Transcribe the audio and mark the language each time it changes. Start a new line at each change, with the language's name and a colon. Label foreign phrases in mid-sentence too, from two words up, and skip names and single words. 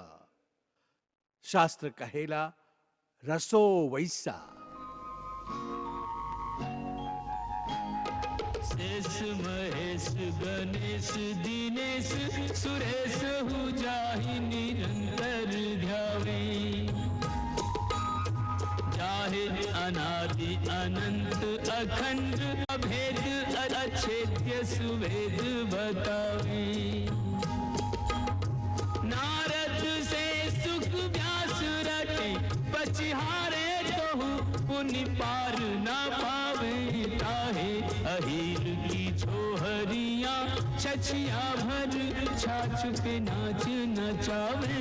Bhojpuri: शास्त्र कहेला
Sanskrit: रसो वैसा।
Braj: शेष महेश गणेश दिनेश सुरेश हु जाहि निरंतर ध्यावे, जाहे अनादि अनंत अखंड अभेद अछेद्य सुवेद बतावे। नारद से सुख व्यास रटे पचिहारे तोहु पुनि पार न पावे। ताहे अहीर की छोहरिया छछिया भर छाछ पे नाच नचावे।